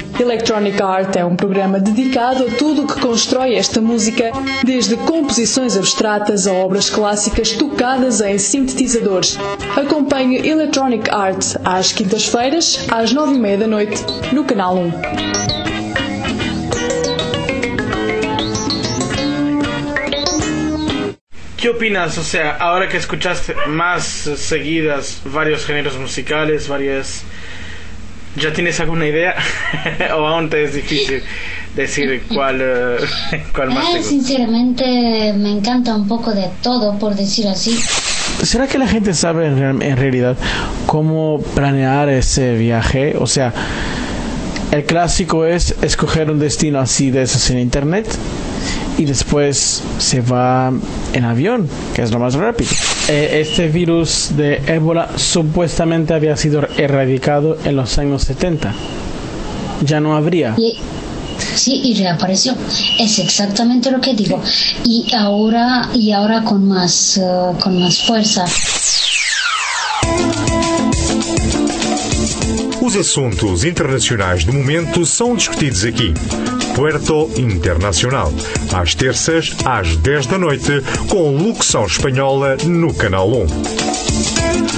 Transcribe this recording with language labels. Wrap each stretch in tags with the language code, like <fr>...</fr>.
<pt>Electronic Art é um programa dedicado a tudo o que constrói esta música, desde composições abstratas a obras clássicas tocadas em sintetizadores. Acompanhe Electronic Art às quintas-feiras, às 9:30 da noite, no Canal 1.</pt> <es>¿Qué opinas? O sea, ahora que escuchaste más seguidas varios géneros musicales, varias... ¿Ya tienes alguna idea? ¿O aún te es difícil decir cuál más te gusta? Sinceramente, me encanta un poco de todo, por decir así. ¿Será que la gente sabe en realidad cómo planear ese viaje? O sea, el clásico es escoger un destino así de esos en internet. Y después se va en avión, que es lo más rápido. Este virus de ébola supuestamente había sido erradicado en los años 70. Ya no habría. Sí, y reapareció. Es exactamente lo que digo. Y ahora con más fuerza. Los asuntos internacionales del momento son discutidos aquí.</es> <pt>Puerto Internacional, às terças, às 10 da noite, com locução espanhola no Canal 1.</pt>